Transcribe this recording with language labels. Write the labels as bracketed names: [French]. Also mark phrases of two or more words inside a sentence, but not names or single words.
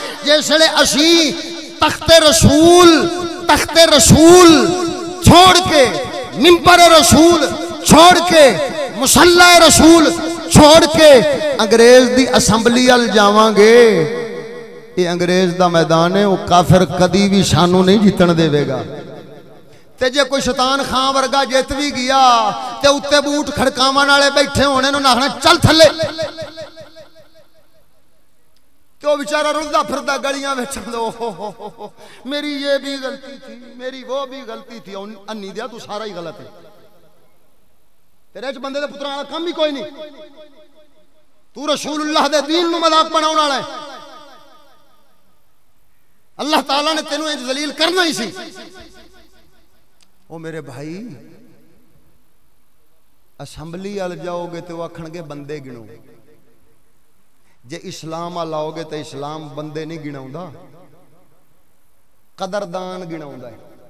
[Punjabi] جس ویلے اسی تخت رسول چھوڑ کے، منبر رسول چھوڑ کے، مصلی رسول چھوڑ کے انگریز دی اسمبلی ال جاواں گے، یہ انگریز دا میدان ہے، وہ کافر کدی بھی سانو نہیں جیتن دے گا۔ تے جے کوئی شیطان خان ورگا جیت بھی گیا تے اتے بوٹ کھڑکاواں والے بیٹھے ہونے نو ناکھنا چل تھلے، تو بیچارہ رلدا پھردا گلیاں وچ [Urdu] میری یہ بھی غلطی تھی، میری وہ بھی غلطی تھی، [Punjabi] انی دیا تو سارا ہی غلط ہے، تیرے وچ بندے دے پتراں والا کم ہی کوئی نہیں، تو رسول اللہ دے دین نو مذاق بناون والا ہے، اللہ تعالیٰ نے تینوں انج ذلیل کرنا ہی سی۔ او میرے بھائی، اسمبلی آل جاؤ گے تو آکھن گے بندے گنو، جے اسلام آل آؤ گے تو اسلام بندے نہیں گناؤں دا، قدردان گناؤں دا ہے۔